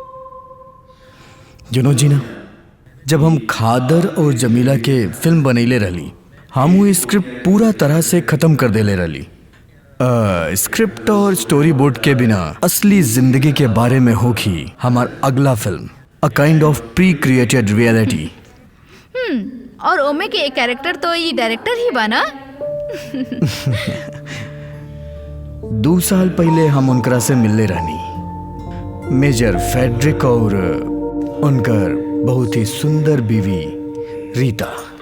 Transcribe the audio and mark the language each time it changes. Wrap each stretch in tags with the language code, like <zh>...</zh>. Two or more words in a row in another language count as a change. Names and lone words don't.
<bho>जुनो जी ना, जब हम खादर और जमीला के फिल्म बनैले रहली, हम वो स्क्रिप्ट पूरा तरह से खत्म कर देले रहली। स्क्रिप्ट और स्टोरी बोर्ड के बिना असली जिंदगी के बारे में होगी हमार अगला फिल्म,</bho> <en>a kind of pre-created reality.</en> <bho>और ओमे के एक कैरेक्टर तो ये डायरेक्टर ही बना। 2 साल पहले हम उनकरा से मिलने रहनी, मेजर फेडरिक और उनकर बहुत ही सुंदर बीवी रीता।</bho>